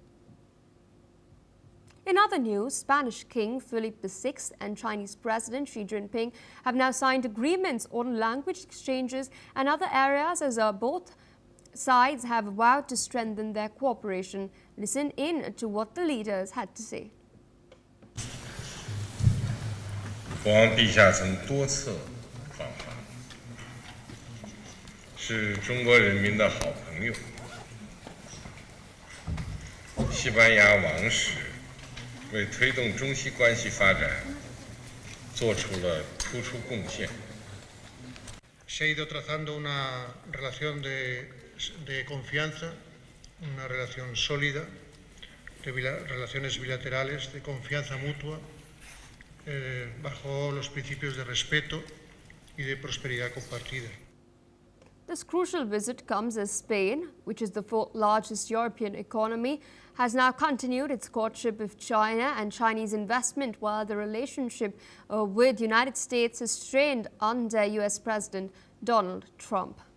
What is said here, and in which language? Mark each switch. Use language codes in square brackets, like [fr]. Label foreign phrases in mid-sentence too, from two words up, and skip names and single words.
[en] In other news, Spanish King Felipe VI and Chinese President Xi Jinping have now signed agreements on language exchanges and other areas, as both sides have vowed to strengthen their cooperation. Listen in to what the leaders had to say. [zh] 国王陛下曾多次访华，是中国人民的好朋友。西班牙王室为推动中西关系发展做出了突出贡献。 [es] Se ha ido trazando una relación de confianza, una relación sólida, relaciones bilaterales de confianza mutua, bajo los principios de respeto y de prosperidad compartida. [en] This crucial visit comes as Spain, which is the fourth largest European economy, has now continued its courtship of China and Chinese investment, while the relationship with the United States is strained under US President Donald Trump.